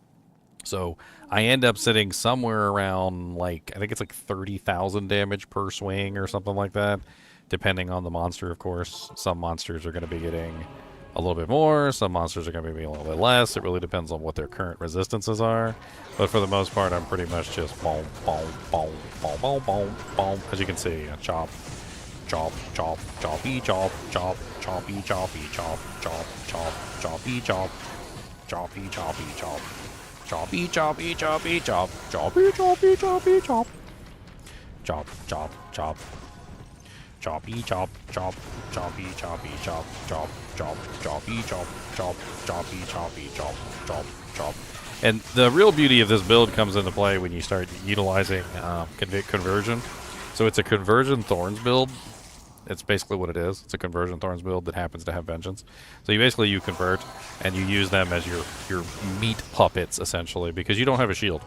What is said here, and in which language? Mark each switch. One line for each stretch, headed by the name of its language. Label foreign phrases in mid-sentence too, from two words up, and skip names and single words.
English: So I end up sitting somewhere around, like, I think it's like 30,000 damage per swing or something like that, depending on the monster, of course. Some monsters are going to be getting a little bit more, some monsters are going to be a little bit less. It really depends on what their current resistances are. But for the most part, I'm pretty much just boom, boom, boom, boom, boom, boom, boom. As you can see, chop, chop, chop, choppy, chop, chop, choppy, choppy, chop, chop, chop, choppy, chop, choppy, choppy, chop. Choppy, choppy, choppy, chop. Choppy, choppy, choppy, chop. Chop, chop, chop. Choppy, chop, chop. Choppy, choppy, chop. Chop, chop, choppy, chop. Chop, choppy, choppy, chop. Chop, chop. And the real beauty of this build comes into play when you start utilizing conversion. So it's a conversion thorns build. It's basically what it is. It's a conversion thorns build that happens to have vengeance. So you convert and you use them as your meat puppets, essentially, because you don't have a shield.